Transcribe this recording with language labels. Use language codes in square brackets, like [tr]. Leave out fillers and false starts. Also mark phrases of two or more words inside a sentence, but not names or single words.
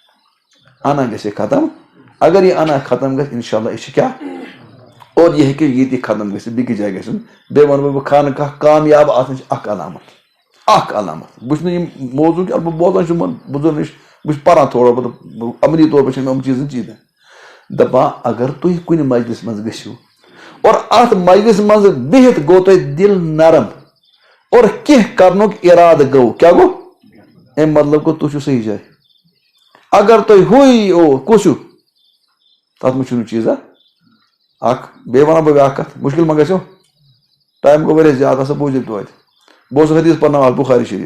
[ks] انا گژھِ ختم اگر یہ انا ختم گژھِ [ar] انشاء اللہ [ks] یہ چھِ کیٛاہ اور یہ ہیٚکہِ ییٚتہِ ختم گژھِتھ بیٚکِس جایہِ گژھُن بیٚیہِ وَنہٕ بہٕ خانقاہ کامیاب آسنٕچ اکھ علامت بہٕ چھُس نہٕ یِم موضوٗع کینٛہہ بہٕ بوزان چھُس یِمن بُزرگن نِش بہٕ چھُس پران [ur] تھوڑا بہت عملی طور پر [ks] چھِ مےٚ یِم چیٖزن چیٖزن دپان اگر تُہۍ کُنہِ مجلس منٛز گٔژھِو اور اتھ مجلس منٛز بِہِتھ گوٚو تۄہہِ دِل نرم اور کینٛہہ کرنُک ارادٕ گوٚو کیٛاہ گوٚو اَمہِ مطلب گوٚو تُہۍ چھِو صحیح جایہِ اگر تۄہہِ ہوے او کُس ہیوٗ تتھ منٛز چھُنہٕ چیٖزا اکھ بیٚیہِ ونہو بہٕ بیٛاکھ کتھ مُشکل ما گژھیو ٹایم گوٚو واریاہ زیادٕ ہسا بوٗزِو توتہِ بہٕ اوسُس حدیث پرناوان بخاری